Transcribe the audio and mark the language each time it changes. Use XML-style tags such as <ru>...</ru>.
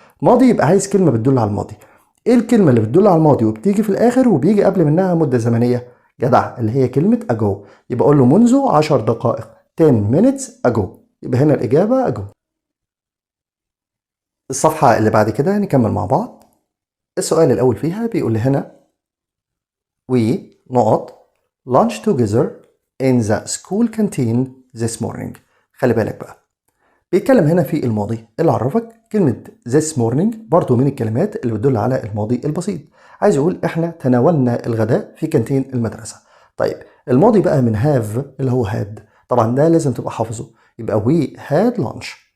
<ar>ماضي يبقى عايز كلمة بتدل على الماضي. إيه الكلمة اللي بتدل على الماضي وبتيجي في الآخر وبيجي قبل منها مدة زمنية؟ جدع، اللي هي كلمة ago. يبقى أقول له منذ 10 دقائق</ar> <en>10 minutes ago،</en> <ar>يبقى هنا الإجابة ago. الصفحة اللي بعد كده نكمل مع بعض. السؤال الأول فيها بيقول لي هنا</ar> <en>we نقط lunch together in the school canteen this morning.</en> <ar>خلي بالك بقى بيتكلم هنا في الماضي، اللي عرفك كلمة</ar> <en>this morning</en> <ar>برضو من الكلمات اللي بتدل على الماضي البسيط. عايز يقول احنا تناولنا الغداء في كانتين المدرسة. طيب الماضي بقى من have اللي هو had، طبعا ده لازم تبقى حافظه، يبقى</ar> <en>we had lunch.</en>